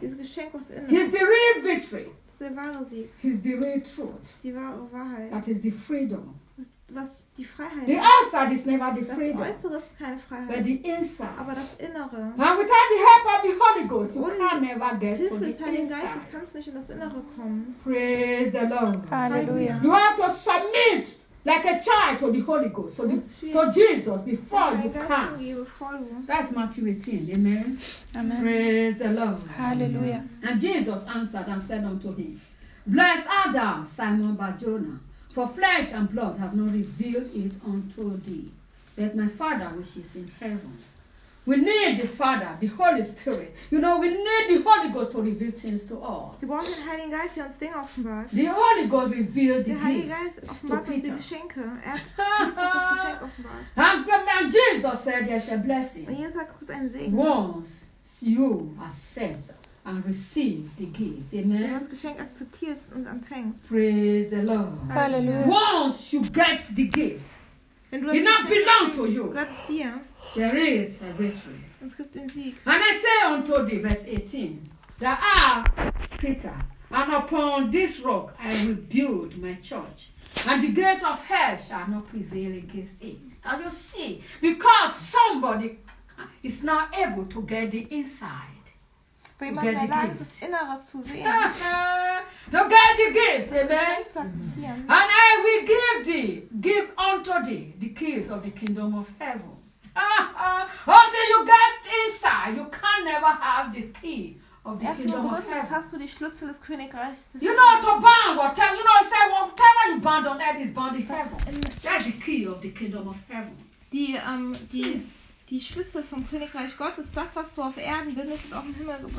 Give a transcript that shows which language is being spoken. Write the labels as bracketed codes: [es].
[de] Dieses Geschenk, was innen. [en] He's the real victory. [de] Das ist der wahre Sieg. [en] He's the real truth. [de] Die wahre Wahrheit. [en] That is the freedom. [de] Was die Freiheit. [en] The outside is never the freedom. [de] Das Äußere ist keine Freiheit. [en] But the inside. [de] Aber das Innere. [en] And without the help of the Holy Ghost, you can never get to the inside. [de] Hilfe des Heiligen Geistes kannst du nicht in das Innere kommen. [en] Praise the Lord. Halleluja. You have to submit like a child to the Holy Ghost, to Jesus, before you come. That's Matthew 18. Amen. Amen. Praise the Lord. Hallelujah. And Jesus answered and said unto him, blessed art thou, Simon Barjona, for flesh and blood have not revealed it unto thee, but my Father which is in heaven. We need the Father, the Holy Spirit. You know, we need the Holy Ghost to reveal things to us. [de] Sie brauchen den Heiligen Geist, der uns Dinge offenbart. [en] The Holy Ghost revealed the gift to Peter. [de] Der Heilige Geist offenbart uns die Geschenke. Er hat das Geschenk offenbart. [en] And Jesus. Jesus said, "There's a blessing." Once you accept and receive the gift, amen. [de] Wenn du das Geschenk akzeptierst und empfängst. [en] Praise the Lord. Hallelujah. Once you get the gift, it not belong to you. That's here. There is a victory. [de] Es gibt den Sieg. [en] And I say unto thee, verse 18, that I, Peter, and upon this rock I will build my church. And the gate of hell shall not prevail against it. Can you see? Because somebody is not able to get the inside. To get the gift. [de] Zu sehen. [en] To get the gift, amen? And I will give unto thee the keys of the kingdom of heaven. Until you get inside, you can never have the key. You know, to bind whatever, you know, I say whatever you bind on earth is bound in heaven. That's the key of the kingdom of heaven. [de] Die Schlüssel vom Königreich Gottes, das, was du auf Erden bindest, ist auch im Himmel gebunden.